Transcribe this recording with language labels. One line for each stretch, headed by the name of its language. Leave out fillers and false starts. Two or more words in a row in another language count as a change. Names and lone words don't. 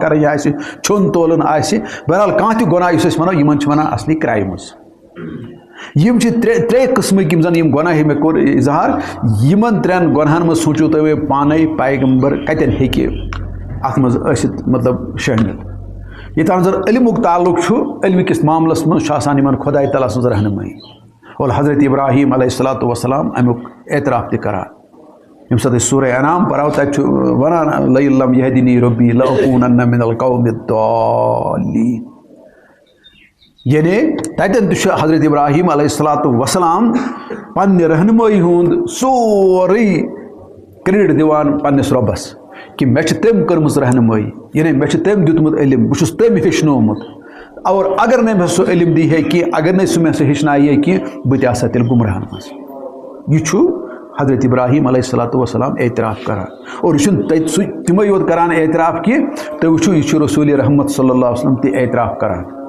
Kashmiri: کَرٕنۍ آسہِ چھوٚن تولُن آسہِ بہرحال کانٛہہ تہِ گۄناہ یُس أسۍ وَنو یِمن چھِ وَنان اَصلی کرٛایمٕز یِم چھِ ترٛےٚ قٕسمٕکۍ یِم زَن یِم گۄناہ مےٚ کوٚر اِظہار یِمن ترٛٮ۪ن گۄناہن منٛز سوٗنٛچِو تُہۍ وۄنۍ پانے پیغمبر کَتٮ۪ن ہیٚکہِ اَتھ منٛز ٲسِتھ مطلب شٲمِل ییٚتٮ۪ن زَن علمُک تعلق چھُ علمہِ کِس معاملَس منٛز چھُ آسان یِمن خۄداے تعالیٰ سٕنٛز رہنمٲیی اور حضرت ابراہیٖم
Arabic: علیہ الصلاۃ وسلام
Kashmiri: امیُک اعتراف تہِ کران ییٚمہِ ساتہٕ أسۍ سورہ انعام پَرو تَتہِ چھُ وَنان
Arabic: لئن لم یہدنی ربی لأکوٗنن من القوم الضالین
Kashmiri: یعنی تَتٮ۪ن تہِ چھُ حضرت ابراہیٖم
Arabic: علیہ الصلاۃ وسلام
Kashmiri: پننہِ رہنمٲیی ہُنٛد سورُے کریڈٹ دِوان پننِس رۄبس کہ مےٚ چھِ تٔمۍ کٔرمٕژ رہنمٲیی یعنی مےٚ چھُ تٔمۍ دیُتمُت علم بہٕ چھُس تٔمۍ ہیٚچھنومُت اور اگر نہٕ مےٚ سُہ علم دی ہے کینٛہہ اگر نہٕ سُہ مےٚ سُہ ہیٚچھنایہِ ہے کینٛہہ بہٕ تہِ آسہٕ ہا تیٚلہِ گُمراہن منٛز یہِ چھُ حضرت ابراہیٖم
Arabic: علیہ الصلاۃ وسلام
Kashmiri: اعتراف کران اور یہِ چھُنہٕ تَتہِ سُہ تِمے یوت کران اعتراف کینٛہہ تُہۍ وٕچھِو یہِ چھُ رسوٗلِ رحمت
Arabic: صلی اللہ علیہ وسلم
Kashmiri: تہِ اعتراف کران